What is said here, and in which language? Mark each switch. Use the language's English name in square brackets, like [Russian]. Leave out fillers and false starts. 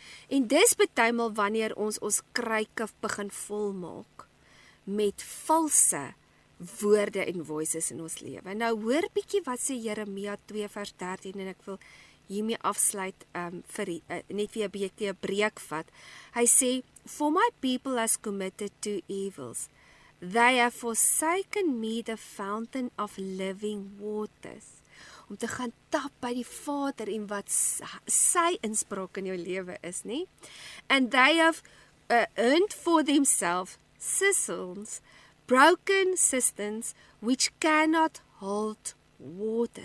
[Afrikaans] En dis partymal wanneer ons kruike begin volmaak met valse woorde en voices in ons lewe. Nou hoor bietjie wat sê Jeremia 2 vers 13 en ek wil hiermee afsluit net weer 'n bietjie 'n breek vat. Hy sê, [English] "For my people has committed two evils. They have forsaken me, the fountain of living waters." [Afrikaans] Om te gaan tap by die Vader en wat sy inspraak in jou lewe is, nie? [English] And they have earned for themselves cisterns, broken cisterns, which cannot hold water.